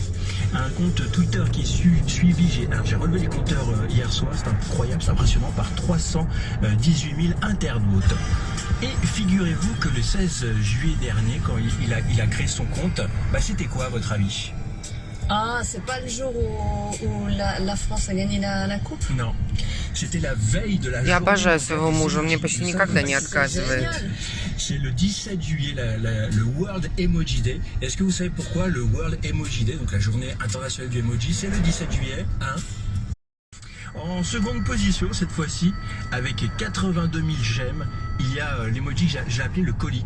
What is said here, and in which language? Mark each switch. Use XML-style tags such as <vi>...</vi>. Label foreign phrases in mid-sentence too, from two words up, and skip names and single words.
<fr>Un compte Twitter qui est suivi, j'ai relevé les compteurs hier soir, c'est incroyable, c'est impressionnant, par 318 000 internautes. Et figurez-vous que le 16 juillet dernier, quand il a créé son compte, c'était quoi à votre avis ? Ah, c'est pas le jour où la France a gagné la coupe? Non. C'était la veille de la</fr> <ru>Я обожаю своего мужа, он мне почти никогда не отказывает.</ru> <fr>C'est le 17 juillet, le World Emoji Day. Est-ce que vous savez pourquoi le World Emoji Day, donc la journée internationale du emoji, c'est le 17 juillet, hein? En seconde position, cette fois-ci, avec 82 000 j'aime, il y a l'emoji que j'ai appelé le colique.</fr>